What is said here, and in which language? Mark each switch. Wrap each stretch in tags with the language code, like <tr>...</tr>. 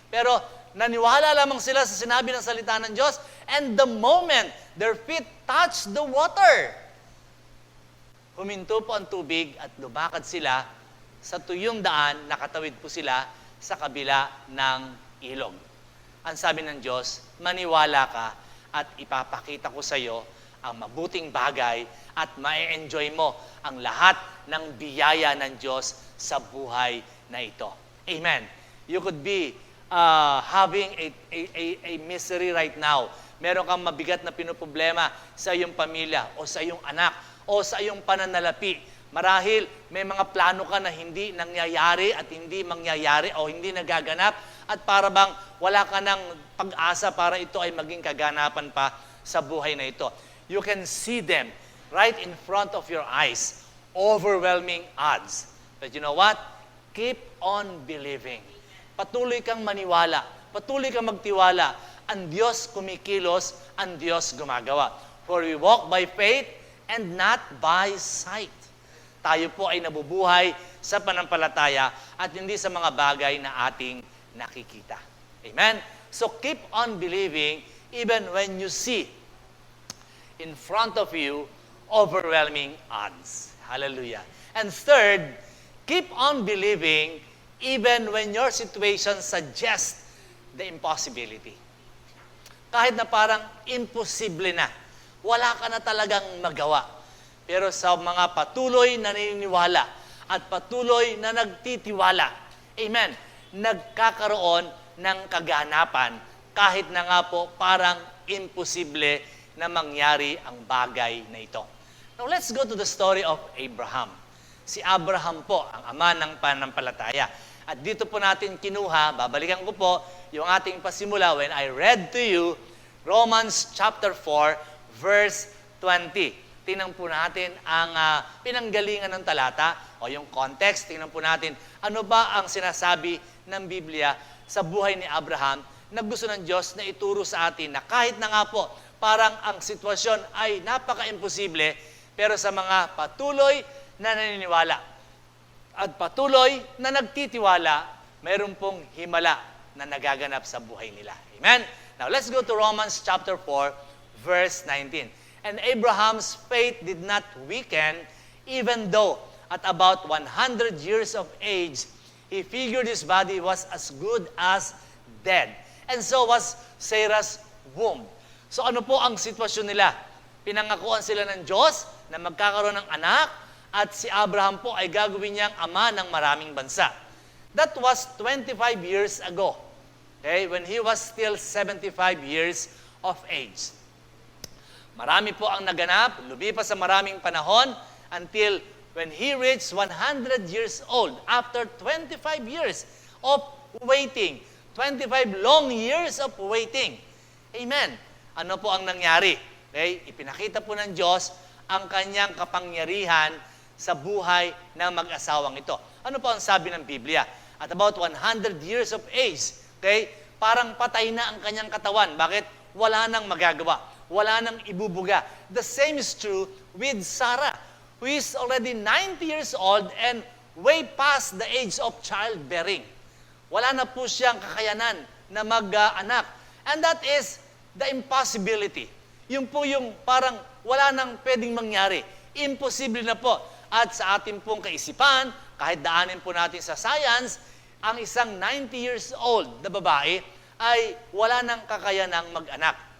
<tl>Pero naniwala lamang sila sa sinabi ng salita ng Diyos,</tl> <en>and the moment their feet touch the water,</en> <tl>huminto po ang tubig at lumakad sila sa tuyong daan, nakatawid po sila sa kabila ng ilog. Ang sabi ng Diyos, maniwala ka at ipapakita ko sa iyo ang mabuting bagay at ma-enjoy mo ang lahat ng biyaya ng Diyos sa buhay na ito. Amen.</tl> <en>You could be having a misery right now.</en> <tl>Meron kang mabigat na pinoproblema sa iyong pamilya o sa iyong anak o sa iyong pananalapi. Marahil may mga plano ka na hindi nangyayari at hindi mangyayari o hindi nagaganap at para bang wala ka ng pag-asa para ito ay maging kaganapan pa sa buhay na ito.</tl> <en>You can see them right in front of your eyes. Overwhelming odds. But you know what? Keep on believing.</en> <tl>Patuloy kang maniwala. Patuloy kang magtiwala. Ang Diyos kumikilos, ang Diyos gumagawa.</tl> <en>For we walk by faith and not by sight.</en> <tl>Tayo po ay nabubuhay sa panampalataya at hindi sa mga bagay na ating nakikita. Amen?</tl> <en>So keep on believing even when you see in front of you overwhelming odds. Hallelujah. And third, keep on believing even when your situation suggests the impossibility.</en> <tl>Kahit na parang imposible na, wala ka na talagang magawa. Pero sa mga patuloy na naniniwala at patuloy na nagtitiwala, amen, nagkakaroon ng kaganapan kahit na nga po parang imposible na mangyari ang bagay na ito.</tl> <en>Now let's go to the story of Abraham.</en> <tl>Si Abraham po, ang ama ng pananampalataya. At dito po natin kinuha, babalikan ko po yung ating pasimula</tl> <en>when I read to you Romans chapter 4, verse 20.</en> <tl>Tingnan po natin ang pinanggalingan ng talata o yung context. Tingnan po natin ano ba ang sinasabi ng Biblia sa buhay ni Abraham na gusto ng Diyos na ituro sa atin na kahit na nga po parang ang sitwasyon ay napaka-imposible, pero sa mga patuloy na naniniwala at patuloy na nagtitiwala, mayroon pong himala na nagaganap sa buhay nila.</tl> <en>Amen? Now, let's go to Romans chapter 4, verse 19. And Abraham's faith did not weaken, even though at about 100 years of age, he figured his body was as good as dead. And so was Sarah's womb.</en> <tl>So ano po ang sitwasyon nila? Pinangakuan sila ng Diyos na magkakaroon ng anak at si Abraham po ay gagawin niyang ama ng maraming bansa.</tl> <en>That was 25 years ago. Okay? When he was still 75 years of age.</en> <tl>Marami po ang naganap, lumipas sa maraming panahon</tl> <en>until when he reached 100 years old after 25 years of waiting. 25 long years of waiting. Amen.</en> <tl>Ano po ang nangyari?</tl> <en>Okay?</en> <tl>Ipinakita po ng Diyos ang kanyang kapangyarihan sa buhay ng mag-asawang ito. Ano po ang sabi ng Biblia?</tl> <en>At about 100 years of age,</en> <tl>okay, parang patay na ang kanyang katawan. Bakit? Wala nang magagawa. Wala nang ibubuga.</tl> <en>The same is true with Sarah, who is already 90 years old and way past the age of childbearing.</en> <tl>Wala na po siyang kakayanan na mag-anak.</tl> <en>And that is the impossibility.</en> <tl>Yun po yung parang wala nang pwedeng mangyari. Imposible na po. At sa ating pong kaisipan, kahit daanin po natin sa science, ang isang 90 years old na babae ay wala nang kakayanang mag-anak.</tl>